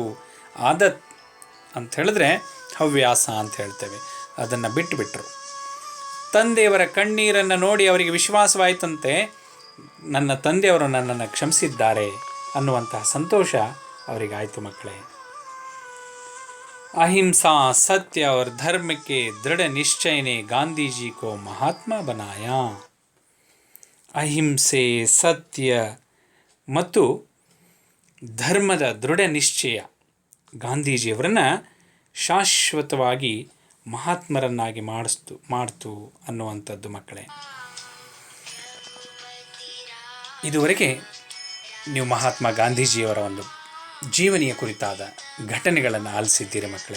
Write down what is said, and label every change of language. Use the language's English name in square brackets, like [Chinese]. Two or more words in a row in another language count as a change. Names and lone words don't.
[Kannada] ಆದತ್ ಅಂತ ಹೇಳಿದ್ರೆ ಹವ್ಯಾಸ ಅಂತ ಹೇಳ್ತೇವೆ, ಅದನ್ನು ಬಿಟ್ಟುಬಿಟ್ರು. ತಂದೆಯವರ ಕಣ್ಣೀರನ್ನು ನೋಡಿ ಅವರಿಗೆ ವಿಶ್ವಾಸವಾಯಿತಂತೆ, ನನ್ನ ತಂದೆಯವರು ನನ್ನನ್ನು ಕ್ಷಮಿಸಿದ್ದಾರೆ ಅನ್ನುವಂತಹ ಸಂತೋಷ ಅವರಿಗಾಯಿತು ಮಕ್ಕಳೇ. [Hindi] अहिंसा सत्य और धर्म के दृढ़ निश्चय ने गांधी जी को महात्मा बनाया. [Kannada] ಅಹಿಂಸೆ, ಸತ್ಯ ಮತ್ತು ಧರ್ಮದ ದೃಢ ನಿಶ್ಚಯ ಗಾಂಧೀಜಿಯವರನ್ನು ಶಾಶ್ವತವಾಗಿ ಮಹಾತ್ಮರನ್ನಾಗಿ ಮಾಡ್ತು ಅನ್ನುವಂಥದ್ದು ಮಕ್ಕಳೇ. ಇದುವರೆಗೆ ನೀವು ಮಹಾತ್ಮ ಗಾಂಧೀಜಿಯವರ ಒಂದು ಜೀವನಿಯ ಕುರಿತಾದ ಘಟನೆಗಳನ್ನು ಆಲಿಸಿದ್ದೀರಿ ಮಕ್ಕಳೇ.